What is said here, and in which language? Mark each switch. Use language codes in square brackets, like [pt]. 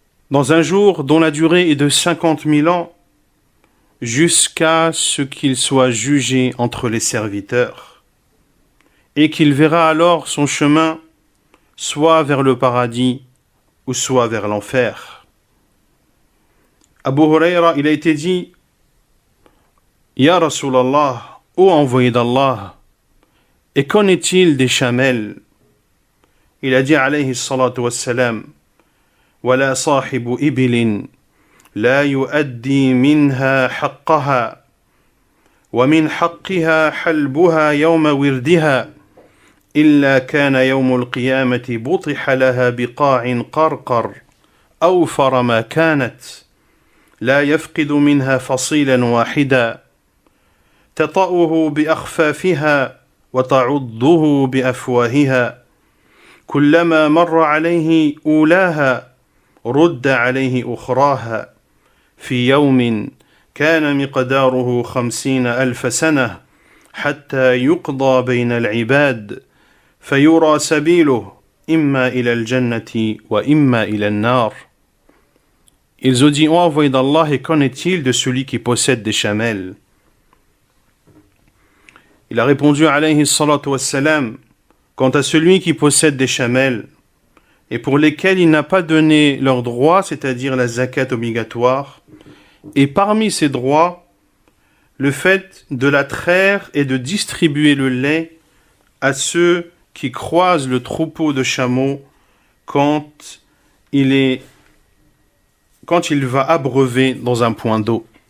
[fr] Dans un jour dont la durée est de 50 000 ans, jusqu'à ce qu'il soit jugé entre les serviteurs, et qu'il verra alors son chemin soit vers le paradis ou soit vers l'enfer. Abu Huraira, il a été dit: Ya Rasulallah, ô envoyé d'Allah, et qu'en est-il des chamelles? Il a dit [ar] alayhi salatu wassalam: Wala sahibu ibilin la yuaddi minha haqqaha wa min haqqiha halbuha yawma wirdiha إلا كان يوم القيامة بطح لها بقاع قرقر أوفر ما كانت لا يفقد منها فصيلا واحدا تطأه بأخفافها وتعضه بأفواهها كلما مر عليه أولاها رد عليه أخراها في يوم كان مقداره 50,000 سنة حتى يقضى بين العباد فيرى سبيله إما إلى الجنة وإما إلى النار. [fr] Ils ont dit, ô envoyé d'Allah, et qu'en est-il de celui qui possède des chamelles? Il a répondu, alayhi salatu wassalam, quant à celui qui possède des chamelles, et pour lesquels il n'a pas donné leurs droits, c'est-à-dire la zakat obligatoire, et parmi ces droits, le fait de la traire et de distribuer le lait à ceux qui croisent le troupeau de chameaux quand il va abreuver dans un point d'eau.